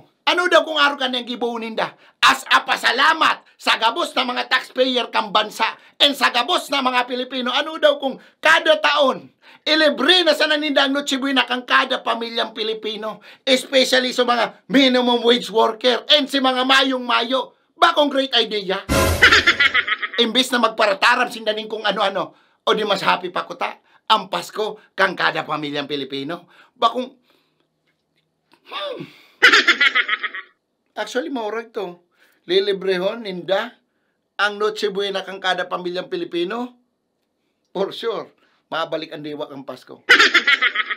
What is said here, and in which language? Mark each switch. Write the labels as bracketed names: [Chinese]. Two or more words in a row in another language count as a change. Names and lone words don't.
[Bikol] Ano daw kung araw ka niyang gibuhunin da? [English] As a [Bikol] pasalamat sa gabos na mga taxpayer kang bansa and sa gabos na mga Pilipino, ano daw kung kada taon, ilibre na sa nanindang Noche Buena kang kada pamilyang Pilipino, especially sa mga [English] minimum wage worker [Bikol] and si mga mayong-mayo. Bakong [English] great idea? [Bikol] Imbis na magparataram sindanin kung ano-ano, o di mas happy pa kuta, ang Pasko kang kada pamilyang Pilipino. Bakong... Actually, maurag to. Lilibrehon, ninda, ang Noche Buena kang kada pamilyang Pilipino, [English] for sure, [Bikol] mabalik ang diwa ang Pasko.